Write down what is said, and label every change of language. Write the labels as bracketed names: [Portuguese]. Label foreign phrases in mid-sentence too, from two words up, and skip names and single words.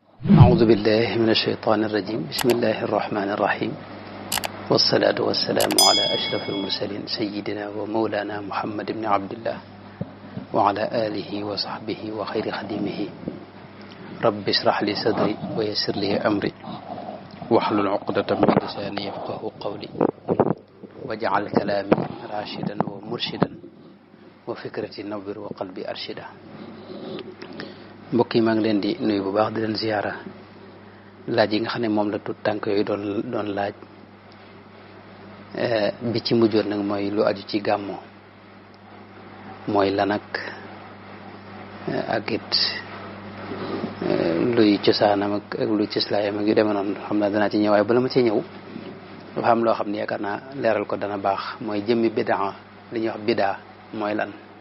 [Arabic] أعوذ بالله من الشيطان الرجيم بسم الله الرحمن الرحيم والصلاة والسلام على أشرف المرسلين سيدنا ومولانا محمد بن عبد الله وعلى آله وصحبه وخير خديمه رب اشرح لي صدري ويسر لي أمري واحلل عقدة من لساني يفقه قولي واجعل كلامي راشدا ومرشدا وفكرتي نور وقلبي أرشدا. [Wolof] mbokk yi maa ngi leen di nuyu bu baax di leen ziyaara laaj yi nga xam ne moom la tut tànk yooyu doon laaj bi ci mujjoon nag mooy lu aju ci gàmmo mooy lan ak it luy cosaanam ak luy cëslaayam ak yu demee noonu xam naa danaa ci ñëw waaye bala ma ci ñëw dafa am loo xam ne yaakaar naa leeral ko dana baax mooy jëmmi bidaa li ñuy wax bidaa mooy lan.